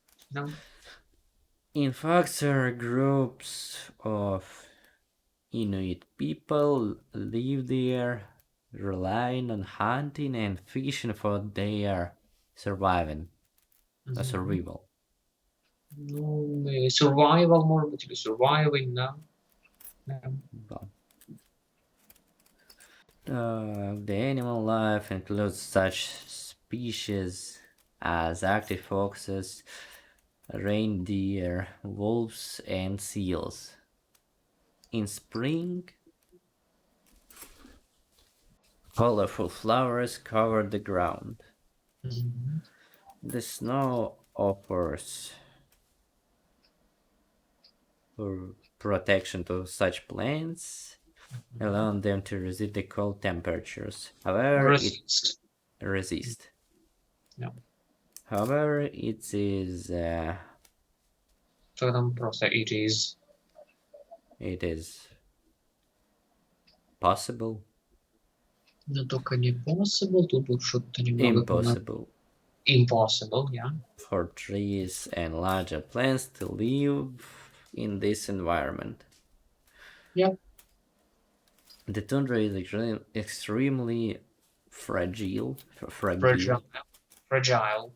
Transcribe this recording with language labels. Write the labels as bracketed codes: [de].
[en] No. In fact, there are groups of Inuit people live there, relying on hunting and fishing for their survival. Мгм. [ru] Ну, и survival, может быть, или surviving, да. Да. [en] The animal life includes such species as active foxes, reindeer, wolves, and seals. In spring, colorful flowers cover the ground. Мгм. The snow offers protection to such plants, allowing them to resist the cold temperatures. However, it Resist. resist. [ru] Да. [en] However, it is [ru] Что там просто [en] it is. Possible, [ru] Но только не possible, тут что-то немного [en] impossible impossible, yeah. for trees and larger plants to live in this environment. Yep. The tundra is extremely fragile, Fragile. Fragile.